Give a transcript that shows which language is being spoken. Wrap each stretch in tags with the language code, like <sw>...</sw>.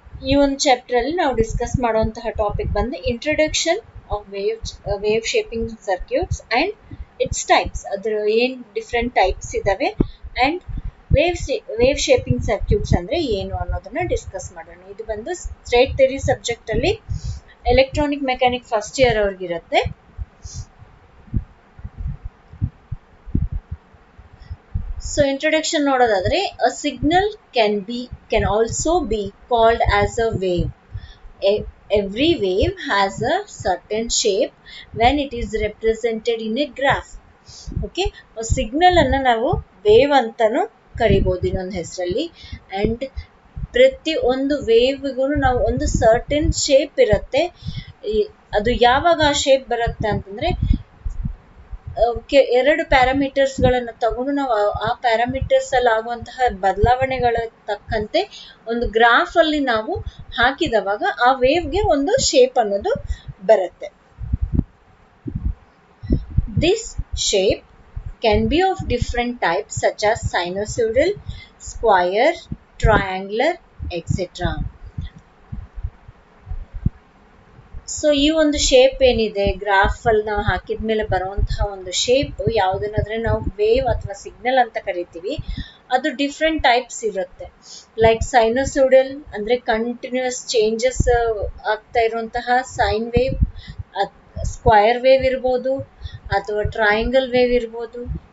<kn>ಈ ಒಂದು ಚಾಪ್ಟರ್ ಅಲ್ಲಿ ನಾವು ಡಿಸ್ಕಸ್ ಮಾಡುವಂತಹ ಟಾಪಿಕ್ ಬಂದು</kn> <en>Introduction of wave shaping circuits and its types.</en> <kn>ಅದ್ರ ಏನ್ ಡಿಫ್ರೆಂಟ್ ಟೈಪ್ಸ್ ಇದಾವೆ ಅಂಡ್ ವೇವ್ ಶೇಪಿಂಗ್ ಸರ್ಕ್ಯೂಟ್ಸ್ ಅಂದ್ರೆ ಏನು ಅನ್ನೋದನ್ನ ಡಿಸ್ಕಸ್ ಮಾಡೋಣ. ಇದು ಬಂದು ಸ್ಟ್ರೇಟ್ ಥಿಯರಿ ಸಬ್ಜೆಕ್ಟ್ ಅಲ್ಲಿ electronic mechanic first year ಅವ್ರಿಗಿರುತ್ತೆ. So introduction ನೋಡೋದಾದ್ರೆ, ಅ signal</kn> <en>can also be called as a wave. Every wave has a certain shape when it is represented in a graph.</en> <kn>Okay, signal ಅನ್ನ ನಾವು wave ಅಂತಾನು ಕರಿಬಹುದು ಇನ್ನೊಂದು ಹೆಸರಲ್ಲಿ. And ಪ್ರತಿ ಒಂದು ವೇವ್ಗೂ ನಾವು ಒಂದು ಸರ್ಟನ್ ಶೇಪ್ ಇರುತ್ತೆ. ಅದು ಯಾವಾಗ ಆ ಶೇಪ್ ಬರುತ್ತೆ ಅಂತಂದ್ರೆ, ಎರಡು ಪ್ಯಾರಾಮೀಟರ್ಸ್ ಗಳನ್ನ ತಗೊಂಡು ನಾವು ಆ ಪ್ಯಾರಾಮೀಟರ್ಸ್ ಅಲ್ಲಿ ಆಗುವಂತಹ ಬದಲಾವಣೆಗಳ ತಕ್ಕಂತೆ ಒಂದು ಗ್ರಾಫ್ ಅಲ್ಲಿ ನಾವು ಹಾಕಿದವಾಗ ಆ ವೇವ್ಗೆ ಒಂದು ಶೇಪ್ ಅನ್ನೋದು ಬರುತ್ತೆ.</kn> <en>This shape can be of different types such as sinusoidal, square, triangular, etc.</en> <kn>So ಈ ಒಂದು ಶೇಪ್ ಏನಿದೆ ಗ್ರಾಫ್ ಅಲ್ಲಿ ನಾವು ಹಾಕಿದ್ಮೇಲೆ ಬರುವಂತಹ ಒಂದು ಶೇಪ್ ಯಾವುದನ್ನಾದ್ರೆ ನಾವು ವೇವ್ ಅಥವಾ ಸಿಗ್ನಲ್ ಅಂತ ಕರಿತೀವಿ. ಅದು ಡಿಫ್ರೆಂಟ್ ಟೈಪ್ಸ್ ಇರುತ್ತೆ. ಲೈಕ್ ಸೈನೋಸೈಡಲ್ ಅಂದ್ರೆ ಕಂಟಿನ್ಯೂಸ್ ಚೇಂಜಸ್ ಆಗ್ತಾ ಇರುವಂತಹ ಸೈನ್ ವೇವ್, ಸ್ಕ್ವಯರ್ ವೇವ್ ಇರ್ಬೋದು ಅಥವಾ ಟ್ರಯಾಂಗಲ್ ವೇವ್ ಇರ್ಬೋದು.</kn>